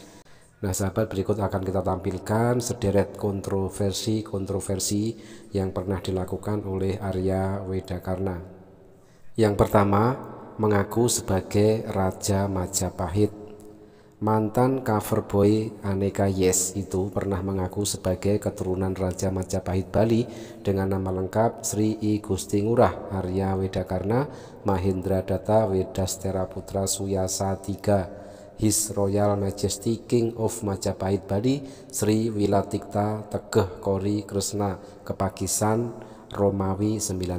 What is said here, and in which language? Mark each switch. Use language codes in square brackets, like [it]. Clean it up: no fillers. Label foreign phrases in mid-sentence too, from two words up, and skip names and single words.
[id] Nah sahabat, berikut akan kita tampilkan sederet kontroversi yang pernah dilakukan oleh Arya Widakarna. Yang pertama, mengaku sebagai Raja Majapahit. Mantan cover boy Aneka Yes itu pernah mengaku sebagai keturunan Raja Majapahit Bali dengan nama lengkap Sri I Gusti Ngurah Arya Widakarna Mahendra Data Wedastera Putra Suyasa III, [en] His Royal Majesty King of Majapahit Bali [id] Sri Wilatikta Tegeh Kori Kresna Kepagisan Romawi 19.